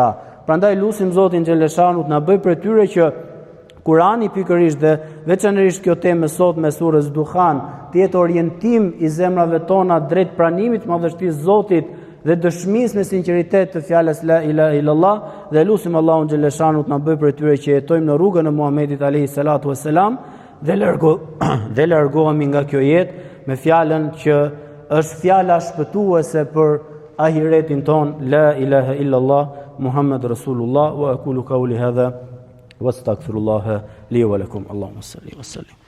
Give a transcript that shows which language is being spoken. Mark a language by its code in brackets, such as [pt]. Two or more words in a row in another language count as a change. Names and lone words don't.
[sq] Prandaj lutim Zotin xhaleshanu të na bëj për tyre që Kurani pikërisht dhe veçanërisht kjo temë sot me surës Duhan të jetë orientim i zemrave tona drejt pranimit të madhështisë Zotit dhe dëshmisë me sinqeritet të fjalës [ar] لا إله إلا الله, [sq] dhe lutim Allahun xhaleshanu të na bëj për tyre që jetojmë në rrugën e Muhamedit [ar] عليه الصلاة والسلام [sq] dhe largohemi nga kjo jetë me fjalën që është fjala shpëtuese për ahiretin ton, [ar] لا إله إلا الله محمد رسول الله، وأقول قولي هذا وأستغفر الله لي ولكم. اللهم صل وسلم.